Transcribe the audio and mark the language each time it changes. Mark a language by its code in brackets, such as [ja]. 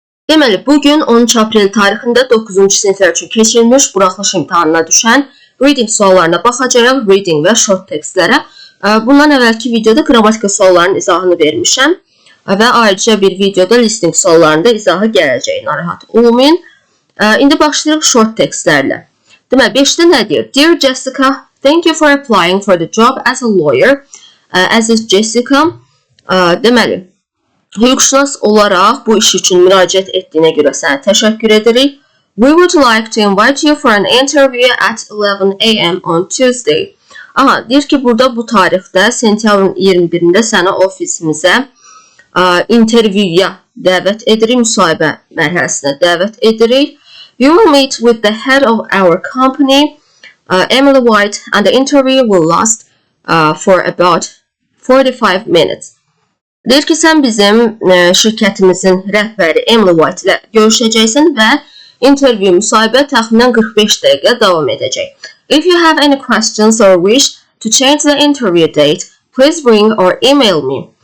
[az] Deməli, bugün 13 aprel tarixində 9-cu siniflər üçün keçirilmiş buraxılış imtahanına düşən reading suallarına baxacağıq, reading və short textlərə. Bundan əvvəlki videoda qrammatika suallarının izahını vermişəm və ayrıca bir videoda listening suallarının da izahı gələcək, narahat olmayın. İndi başlayırıq short textlərlə. Deməli, 5-də nə deyir? [en] Dear Jessica, thank you for applying for the job as a lawyer. [az] Əziz Jessica, deməli, hüquqşünas olaraq bu iş üçün müraciət etdiyinə görə sənə təşəkkür edirik. [en] We would like to invite you for an interview at 11 a.m. on Tuesday. [az] Aha, deyir ki, burada bu tarixdə, sentyabrın 21-də səni ofisimizə intervyuya dəvət edirik, müsahibə mərhələsinə dəvət edirik. [en] You will meet with the head of our company, Emily White, and the interview will last for about 45 minutes. [az] Deyir ki, sən bizim şirkətimizin rəhbəri Emily White ilə görüşəcəksən və interview müsahibə təxminən 45 dəqiqə davam edəcək. [en] If you have any questions or wish to change the interview date, please ring or email me.